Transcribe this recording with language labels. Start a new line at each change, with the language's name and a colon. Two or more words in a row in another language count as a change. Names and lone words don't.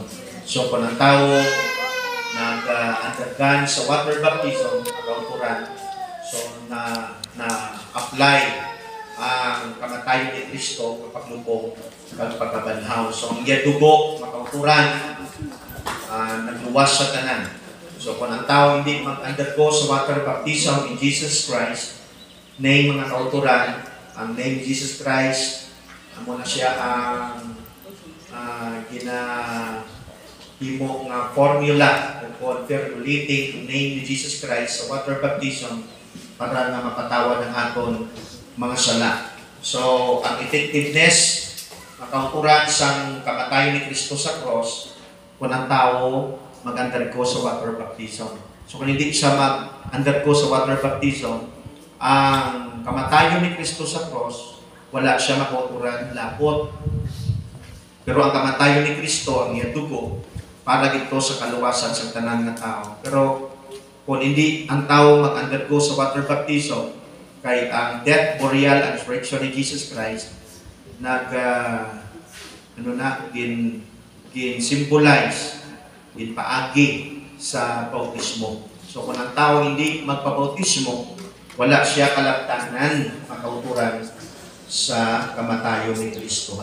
Hiligaynon: So, kung ang tao nag-undergone sa
English: water baptism,
Hiligaynon: mga kauturan, so na-apply ang kamatayon ni Kristo kapag lubong kag pagkabanhaw. So ang iya dugo, makauturan, nagluwas sa tanan. So kung ang tao hindi mag-undergo sa
English: water baptism in Jesus Christ,
Hiligaynon: name mga kauturan, ang name Jesus Christ, amo na siya ang ginahimo nga formula o
English: formulating name
Hiligaynon: ni Jesus Christ sa
English: water baptism
Hiligaynon: para na mapatawad ang aton mga sala. So, ang effectiveness, makauturan sang kamatayon ni Kristo sa cross, kung ang tao mag-undergo sa
English: water baptism.
Hiligaynon: So, kung hindi siya mag-undergo sa
English: water baptism,
Hiligaynon: ang kamatayon ni Kristo sa cross, wala siya makauturan lapot. Pero ang kamatayon ni Kristo, ang iyang dugo, para dito sa kaluwasan sa tanan ng tao. Pero, kung hindi ang tao mag-undergo sa
English: water baptism,
Hiligaynon: kay ang
English: death, burial, and resurrection
Hiligaynon: ni Jesus Christ gin-symbolize, gin-paagi sa bautismo. So kung ang tao hindi magpabautismo, wala siya kalaptanan, makauturan sa kamatayon ni Kristo.